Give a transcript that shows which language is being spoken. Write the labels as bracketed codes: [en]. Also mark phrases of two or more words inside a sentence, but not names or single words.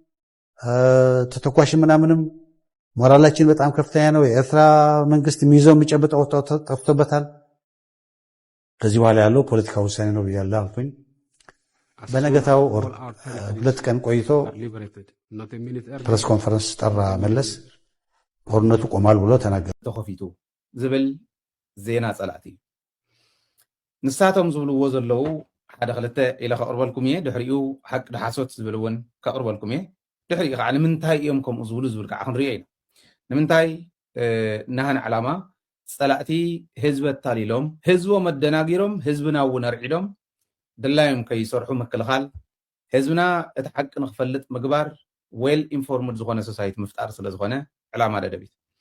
[am] ተተኳሽ ምናምንም ሞራላችን በጣም ከፍተኛ ነው። የኤርትራ መንግስት የሚይዘው የሚጨብጠው ጠፍቶበታል። ከዚህ በኋላ ያለው ፖለቲካ ውሳኔ ነው ብያለሁ አልኩኝ። በነገታው 2 ቀን ቆይቶ [en] press conference [am] ጠራ መለስ። ጦርነቱ ቆማል ብሎ ተናገረ። [ti] ተኸፊቱ ዝብል ዜና ጸላእቲ ንሳቶም ዝብልዎ ዘለዉ ሓደ ክልተ ኢለ ከቅርበልኩም እየ። ድሕሪኡ ሓቂ ድሓሶት ዝብል እውን ከቅርበልኩም እየ። ድሕሪኡ ከዓ ንምንታይ እዮም ከምኡ ዝብሉ ዝብል ከዓ ክንሪኦ ኢና። ንምንታይ ናህን ዕላማ ጸላእቲ ህዝቢ ኣታሊሎም ህዝቦም ኣደናጊሮም ህዝብና እውን ኣርዒዶም ድላዮም ከይሰርሑ ምክልኻል ህዝብና እቲ ሓቂ ንክፈልጥ ምግባር [en] well informed [ti] ዝኾነ ሶሳይቲ ምፍጣር ስለ ዝኾነ ዕላማ ደደቢት